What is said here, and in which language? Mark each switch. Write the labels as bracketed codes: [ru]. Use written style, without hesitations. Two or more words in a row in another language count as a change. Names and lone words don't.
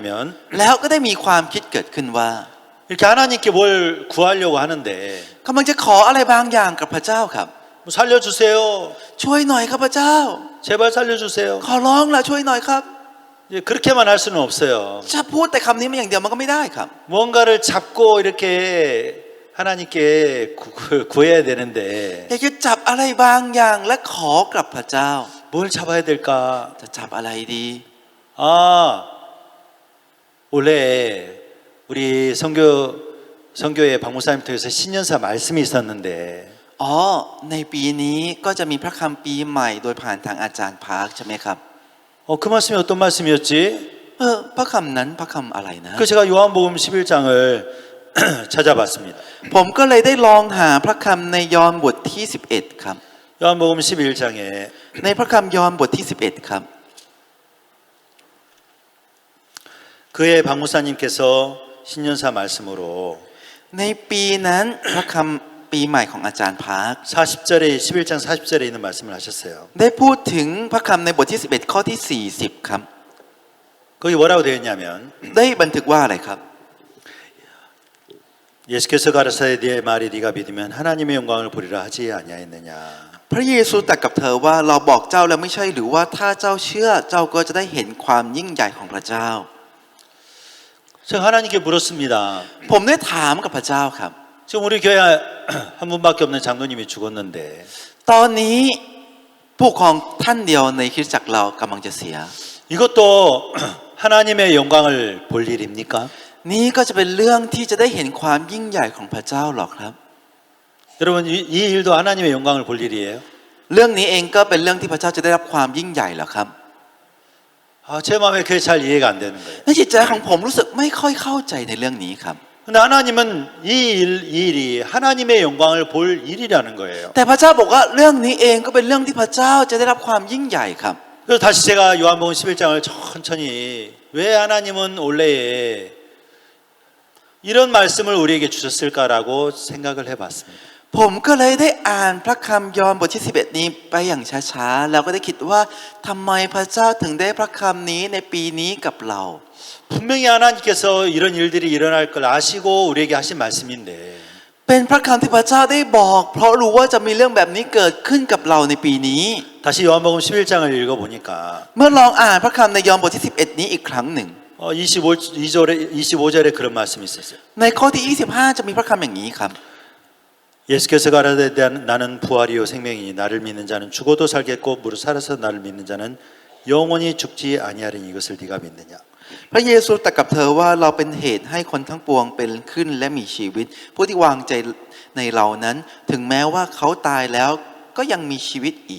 [th] แล้วก็ได้มีความคิดเกิดขึ้นว่า [ko] 이렇게 하나님께 뭘 구하려고 하는데 [th] กำลังจะขออะไรบางอย่างกับพระเจ้าครับ [ko] 뭐 살려주세요. [th] ช่วยหน่อยครับพระเจ้า [ko] 제발 살려주세요. [th] ขอร้องละช่วยหน่อยครับ [ko] 이제 그렇게만 할 수는 없어요. [th] จะพูดแต่คำนี้มาอย่างเดียวมันก็ไม่ได้ครับ [ko] 뭔가를 잡고 이렇게 하나님께 구해야 되는데 [th] อยากจะจับอะไรบางอย่างและขอกับพระเจ้า [ko] 뭘 잡아야 될까? [th] จะจับอะไรดี [ko] 원래 우리 선교회 박목사님 통해서 신년사 말씀이 있었는데 [th] อ๋อในปีนี้ก็จะมีพระคำปีใหม่โดยผ่านทางอาจารย์พาร์คใช่ไหมครับ [ko] 그 말씀이 어떤 말씀이었지? [th] พระคำนั้นพระคำอะไรนะ [ko] 그 제가 요한복음 11장을 찾아봤습니다. [th] ผมก็เลยได้ลองหาพระคำในยอห์นบทที่11ครับ [ko] 요한복음 11장에 [th] ในพระคำยอห์นบทที่11ครับ [ko] 그의 박목사님께서 신년사 말씀으로 [th] ในปีนั้นพระคำปีใหม่ของอาจารย์พาร์ค [ko] 40절에 11장 40절에 있는 말씀을 하셨어요. [th] ได้พูดถึงพระคำในบทที่11ข้อที่40ครับ [ko] 거기 뭐라고 되어 있냐면 [th] ได้บันทึกว่าอะไรครับ [ko] 예수께서 가라사대 네 말이 네가 믿으면 하나님의 영광을 보리라 하지 아니하였느냐. [th] พระเยซูตรัสกับเธอว่าเราบอกเจ้าแล้วไม่ใช่หรือว่าถ้าเจ้าเชื่อเจ้าก็จะได้เห็นความยิ่งใหญ่ของพระเจ้า [ko] 제가 하나님께 물었습니다. [th] ผมได้ถามกับพระเจ้าครับ [ko] 지금 우리 교회 한 분밖에 없는 장로님이 죽었는데 [th] ตอนนี้ผู้ปกครองท่านเดียวในคริสตจักรเรากำลังจะเสีย [ko] 이것도 하나님의 영광을 볼 일입니까? [th] นี่ก็จะเป็นเรื่องที่จะได้เห็นความยิ่งใหญ่ของพระเจ้าหรอครับ [ko] 여러분 이 일도 하나님의 영광을 볼 일이에요. [th] เรื่องนี้เองก็เป็นเรื่องที่พระเจ้าจะได้รับความยิ่งใหญ่หรอครับ [ko] 제 마음에 그게 잘 이해가 안 되는 거예요. [th] ในจิตใจของผมรู้สึกไม่ค่อยเข้าใจในเรื่องนี้ครับ [ko] 근데 하나님은 이 일이 하나님의 영광을 볼 일이라는 거예요. [th] แต่พระเจ้าบอกว่าเรื่องนี้เองก็เป็นเรื่องที่พระเจ้าจะได้รับความยิ่งใหญ่ครับ [ko] 그래서 다시 제가 요한복음 11장을 천천히 왜 하나님은 원래에 이런 말씀을 우리에게 주셨을까라고 생각을 해봤습니다. [th] ผมก็เลยได้อ่านพระคำยอห์นบทที่11นี้ไปอย่างช้าๆแล้วก็ได้คิดว่าทำไมพระเจ้าถึงได้พระคำนี้ในปีนี้กับเรา [ko] 분명히 하나님께서 이런 일들이 일어날 걸 아시고 우리에게 하신 말씀인데 [th] เป็นพระคำที่พระเจ้าได้บอก เพราะรู้ว่าจะมีเรื่องแบบนี้เกิดขึ้นกับเราในปีนี้ [ko] 다시 요한복음 11장을 읽어보니까 [th] เมื่อลองอ่านพระคำในยอห์นบทที่11นี้อีกครั้งหนึ่ง [ko] 25절에 그런 말씀이 있었어요. [th] ในข้อที่25จะมีพระคำอย่างนี้ครับ [ko] 예수께서 가라사대 나는 부활이요 생명이니 나를 믿는 자는 죽어도 살겠고 무릇 살아서 나를 믿는 자는 영원히 죽지 아니하리니 이것을 네가 믿느냐. [th] พระเยซูตรัสกับเธอว่าเราเป็นเหตุให้คนทั้งปวงเป็นขึ้นและมีชีวิตผู้ที่วางใจในเรานั้นถึงแม้ว่าเขาตายแล้วก็ยังมีชีวิตอีก